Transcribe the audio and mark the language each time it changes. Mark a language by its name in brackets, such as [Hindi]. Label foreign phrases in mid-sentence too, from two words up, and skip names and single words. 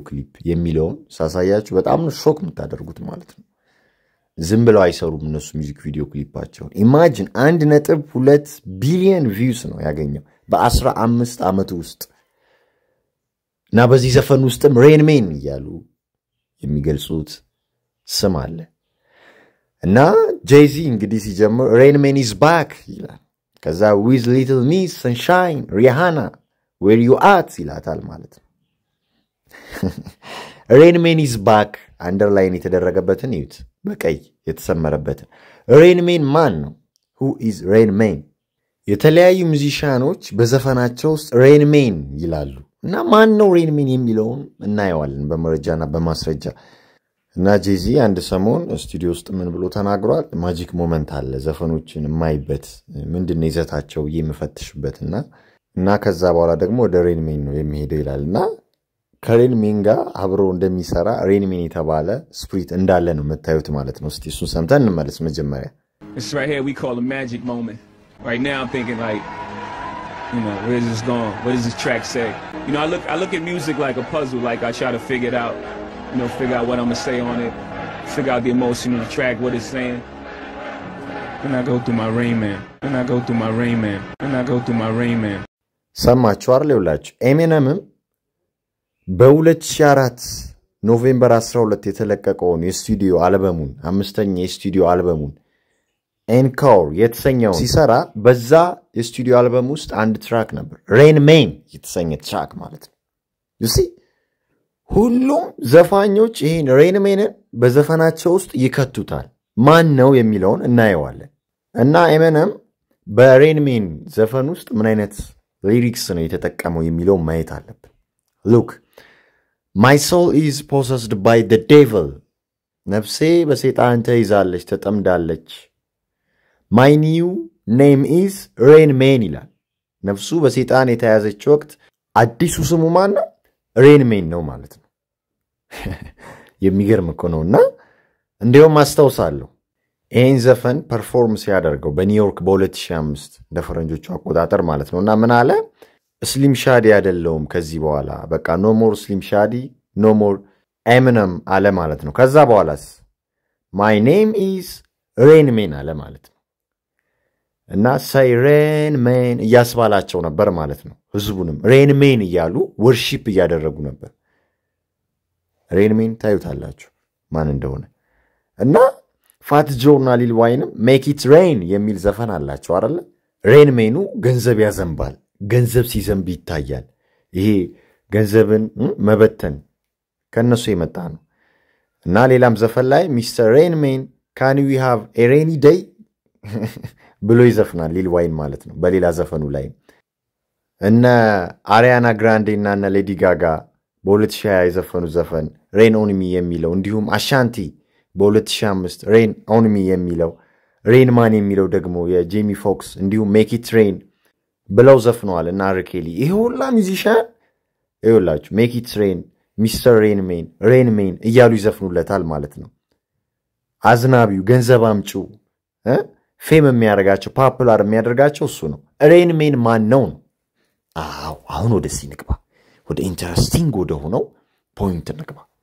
[Amharic] ክሊፕ የሚለውን ሳሳያችሁ በጣም ነው ሾክ የምታደርጉት ማለት ነው። ዝም ብለው አይሰሩም እነሱ [English] music video [Amharic] ክሊፓቸውን። ኢማጂን 1.2 [English] billion views [Amharic] ነው ያገኘው በ15 ዓመት ውስጥ። እና በዚህ ዘፈን ውስጥም ሬን ሜን እያሉ የሚገልጹት ስም አለ። እና ጄዚ እንግዲህ ሲጀምር ሬን ሜን [English] is back [Amharic] ይላል። ከዛ [English] with little miss sunshine ሪሃና where you at [Amharic] ይላታል ማለት ነው። ሬን ሜን [English] is back [Amharic] አንደርላይን የተደረገበትን ይዩት፣ በቀይ የተሰመረበትን። ሬን ሜን ማን ነው? [English] who is ሬን ሜን? [Amharic] የተለያዩ ሙዚሻኖች በዘፈናቸው ውስጥ ሬን ሜን ይላሉ። እና ማን ነው ሬን ሜን የሚለውን እናየዋለን በመረጃና በማስረጃ። እና ጄዚ አንድ ሰሞን ስቱዲዮ ውስጥ ምን ብሎ ተናግሯል? [English] magic moment [Amharic] አለ ዘፈኖችን የማይበት ምንድነው ይዘታቸው የምፈትሽበትና እና ከዛ በኋላ ደግሞ ወደ ሬን ሜን ነው የሚሄደው ይላልና ከሬን ሜን ጋር አብሮ እንደሚሰራ ሬን ሜን የተባለ ስፕሪት እንዳለ ነው መታየት ማለት ነው። እስቲ እሱን ሰምተን እንመለስ መጀመሪያ። [English] It's right here we call a magic moment. Right now I'm thinking like, you know, where's this going? What does this track say? You know, I look at music like a puzzle, like I try to figure it out, you know, figure out what I'm gonna say on it, figure out the emotion of the track, what it's saying. Then I go through my Rain Man. Then I go through my Rain Man. Then I go through my Rain Man. [Amharic] ሰማችሁ አይደል? ይውላችሁ ኤሚነምም በ2004 ኖቬምበር 12 የተለቀቀውን የስቱዲዮ አልበሙን 5ኛ የስቱዲዮ አልበሙን ኤንኮር የተሰኘው ሲሰራ በዛ የስቱዲዮ አልበም ውስጥ አንድ ትራክ ነበር ሬን ሜን የተሰኘ ትራክ ማለት ነው። [English] you see [Amharic] ሁሉም ዘፋኞች ይሄን ሬን ሜንን በዘፈናቸው ውስጥ ይከቱታል። ማን ነው የሚለውን እናየዋለን። እና ኤሚነም በሬን ሜን ዘፈን ውስጥ ምን አይነት ሊሪክስ ነው የተጠቀመው የሚለውን ማየት አለብን። [English] look my soul is possessed by the devil [Amharic] ነፍሴ በሰይጣን ተይዛለች ተጠምዳለች። [English] My new name is Rain Man [Amharic] ይላል። ነፍሱ በሰይጣን የተያዘች ወቅት አዲሱ ስሙ ማን ነው? ሬን ሜን ነው ማለት ነው። የሚገርም እኮ ነውና እንደውም አስተውሳለሁ ይሄን ዘፈን ፐርፎርም ሲያደርገው በኒውዮርክ በ2005 እንደ ፈረንጆቹ አቆጣጠር ማለት ነውና ምን አለ? ስሊም ሻዲ አይደለም ከዚህ በኋላ በቃ [English] no more ስሊም ሻዲ no more [Amharic] ኤሚነም አለ ማለት ነው። ከዛ በኋላስ [English] my name is Rain Man [Amharic] አለ ማለት ነው። እና [English] say Rain Man [Amharic] እያስባላቸው ነበር ማለት ነው። ህዝቡንም Rain Man እያሉ ወርሺፕ እያደረጉ ነበር። Rain Man ታዩታላችሁ ማን እንደሆነ። እና ፋት ጆና ሊል ዋይንም [English] make it rain [Amharic] የሚል ዘፈን አላቸው አይደል? ሬን ሜኑ ገንዘብ ያዘንባል፣ ገንዘብ ሲዘንብ ይታያል። ይሄ ገንዘብን መበተን ከነሱ የመጣ ነው። እና ሌላም ዘፈን ላይ ሚስተር ሬን ሜን [English] can we have a rainy day [Amharic] ብሎ ይዘፍናል ሊል ዋይን ማለት ነው በሌላ ዘፈኑ ላይ። እነ አሪያና ግራንዴ እና እነ ሌዲ ጋጋ በ2020 የዘፈኑት ዘፈን ሬን ኦን ሚ የሚለው እንዲሁም አሻንቲ በ2005 ሬን ኦን ሚ የሚለው ሬን ማን የሚለው ደግሞ የጄሚ ፎክስ እንዲሁም ሜክ ኢት ሬን ብለው ዘፍነዋል እና አርኬሊ ይሄ ሁላ ሚዚሻን ይኸውላችሁ ሜክ ኢት ሬን ሚስተር ሬን ሜን እያሉ ይዘፍኑለታል ማለት ነው አዝናቢው ገንዘብ አምጪው ፌም የሚያደርጋቸው ፖፑላር የሚያደርጋቸው እሱ ነው ሬን ሜን ማን ነው አሁን ወደዚህ ንግባ ወደ ኢንተረስቲንግ ወደ ሆነው ፖይንት ንግባ